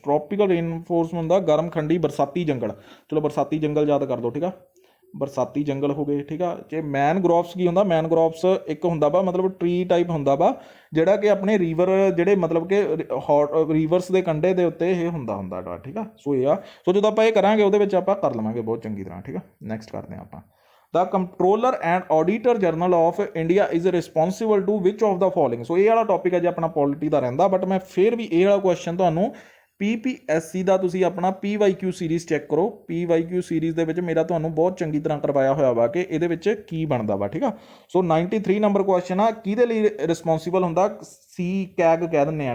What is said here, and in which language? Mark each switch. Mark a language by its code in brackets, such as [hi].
[pa] Tropical ਰੇਨਫੋਰਸ ਹੁੰਦਾ ਗਰਮ ਖੰਡੀ ਬਰਸਾਤੀ ਜੰਗਲ। ਚਲੋ ਬਰਸਾਤੀ ਜੰਗਲ ਯਾਦ ਕਰ ਲਓ। ਠੀਕ ਆ, ਬਰਸਾਤੀ ਜੰਗਲ ਹੋ ਗਏ। ਠੀਕ ਆ, ਜੇ ਮੈਨਗ੍ਰੋਵਸ ਕੀ ਹੁੰਦਾ, ਮੈਨਗ੍ਰੋਵਸ ਇੱਕ ਹੁੰਦਾ ਵਾ ਮਤਲਬ ਟਰੀ ਟਾਈਪ ਹੁੰਦਾ ਵਾ, ਜਿਹੜਾ ਕਿ ਆਪਣੇ ਰੀਵਰ ਜਿਹੜੇ ਮਤਲਬ ਕਿ ਰੀਵਰਸ ਦੇ ਕੰਢੇ ਦੇ ਉੱਤੇ ਇਹ ਹੁੰਦਾ। ਠੀਕ ਆ, ਸੋ ਇਹ ਆ। ਸੋ ਜਦੋਂ ਆਪਾਂ ਇਹ ਕਰਾਂਗੇ ਉਹਦੇ ਵਿੱਚ ਆਪਾਂ ਕਰ ਲਵਾਂਗੇ ਬਹੁਤ ਚੰਗੀ ਤਰ੍ਹਾਂ। ਠੀਕ ਆ, ਨੈਕਸਟ ਕਰਦੇ ਹਾਂ ਆਪਾਂ। [en] The Comptroller and Auditor General of India is responsible to which of the following। [pa] ਸੋ ਇਹ ਵਾਲਾ ਟੌਪਿਕ ਹੈ ਜੀ ਆਪਣਾ ਪੋਲਿਟੀ ਦਾ ਰਹਿੰਦਾ, ਬਟ ਮੈਂ ਫਿਰ ਵੀ ਇਹ ਵਾਲਾ ਕੁਐਸਚਨ ਤੁਹਾਨੂੰ PPSC ਦਾ ਤੁਸੀਂ ਆਪਣਾ PYQ ਸੀਰੀਜ਼ ਚੈੱਕ ਕਰੋ। PYQ ਸੀਰੀਜ਼ ਦੇ ਵਿੱਚ ਮੇਰਾ ਤੁਹਾਨੂੰ ਬਹੁਤ ਚੰਗੀ ਤਰ੍ਹਾਂ ਕਰਵਾਇਆ ਹੋਇਆ ਵਾ ਕਿ ਇਹਦੇ ਵਿੱਚ ਕੀ ਬਣਦਾ ਵਾ। ਠੀਕ ਆ, ਸੋ 93 ਨੰਬਰ ਕੁਐਸਚਨ ਆ, ਕਿਹਦੇ ਲਈ ਰਿਸਪੌਂਸੀਬਲ ਹੁੰਦਾ, CCAG ਕਹਿ ਦਿੰਦੇ ਆ।